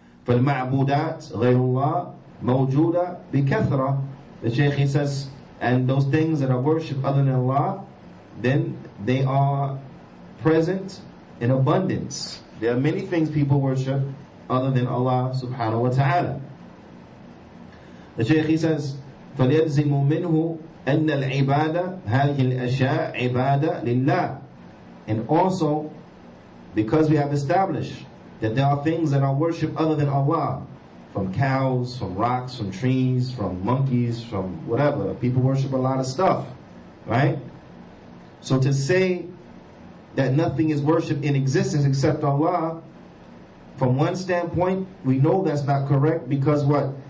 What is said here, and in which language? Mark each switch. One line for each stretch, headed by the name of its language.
Arabic: فَالْمَعْبُودَاتِ غَيْرُ اللَّهِ مَوْجُودَ بِكَثْرَةٍ.
English: The Shaykh, he says, and those things that are worshipped other than Allah, then they are present in abundance. There are many things people worship other than Allah subhanahu wa ta'ala. The Shaykh, he says,
Arabic: فَلْيَلْزِمُ مِنْهُ أَنَّ الْعِبَادَةِ هَذِهِ الْأَشْيَاءِ عِبَادَةً لِلَّهِ.
English: And also, because we have established that there are things that are worshipped other than Allah, from cows, from rocks, from trees, from monkeys, from whatever. People worship a lot of stuff, right? So to say that nothing is worshipped in existence except Allah, from one standpoint, we know that's not correct. Because what?